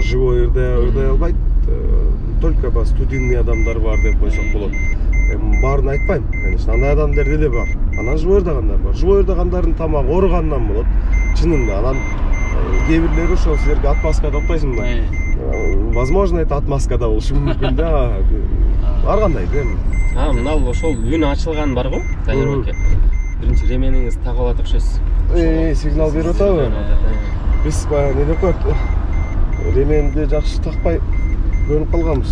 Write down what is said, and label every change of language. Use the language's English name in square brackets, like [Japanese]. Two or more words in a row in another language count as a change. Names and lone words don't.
[Kyrgyz] Живой ырдай албайт. [Russian] Только студийный [Kyrgyz] адамдар бар деп койсок болот. Барын айтпайм, конечно. Андай адамдар деле бар. Анан живой ырдагандар бар. Живой ырдагандардын тамагы ооругандан болот. Чынында. Анан кээ бирлери ошол силерге отмазка деп атпайсыңбы? [Russian] Возможно, это отмазка [Kyrgyz] да болушу мүмкүн да. Ар кандай да. Мынау ошол үн ачылган бар го, Данияр аке. Биринчи ремениңизди тагып алат окшойсуз. Сигнал берип атабы? Биз баягы эмне коет? Ременди жакшы такпай көрүнүп калганбыз.